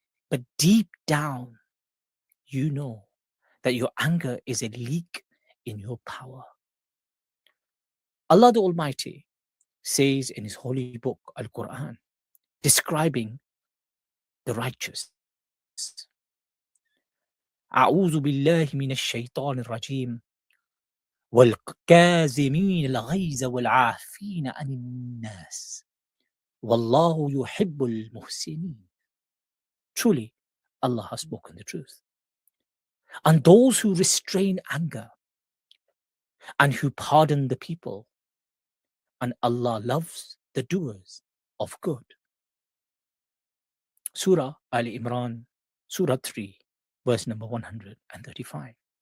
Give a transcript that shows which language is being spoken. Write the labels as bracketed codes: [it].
[en] But deep down, you know that your anger is a leak in your power. Allah the Almighty says in His holy book, Al-Quran, describing the righteous. [ar] أعوذ بالله من الشيطان الرجيم والكاظمين الغيظ والعافين عن الناس والله يحب المحسنين. [en] Truly, Allah has spoken the truth. And those who restrain anger and who pardon the people, and Allah loves the doers of good. Surah Ali Imran, Surah 3, verse number 135.